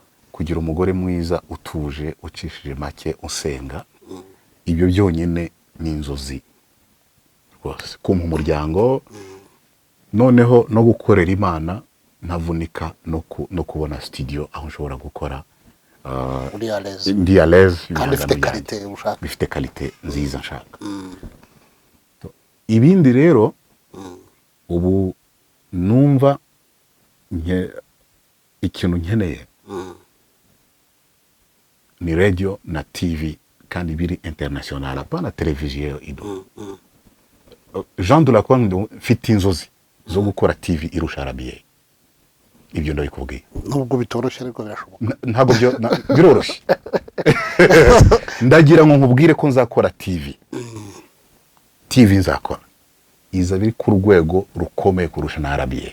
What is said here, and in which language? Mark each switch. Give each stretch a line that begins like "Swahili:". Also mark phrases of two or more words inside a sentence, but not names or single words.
Kinyarwanda: kugira umugore mwiza utuje ucishije make usenga ibyo byonyine ni inzozi rwose kumpa umuryango noneho no gukorera Imana ntavunika no kubona studio aho nshobora gukora ndi
French: à l'aise
Kinyarwanda: kandi bifite qualité nziza nshaka ibindi rero ubu numva ikintu nkeneye ni radio na TV kandi biri international apana televiziyo ido Jean de la Kwang mfite inzozi zo gukora TV irusha RBA ibyo ndabikubwiye nubwo bitoroshye ariko birashoboka ntabwo biroroshye ndagira ngo nkubwire ko nzakora TV nzakora iza biri ku rwego rukomeye kurusha na RBA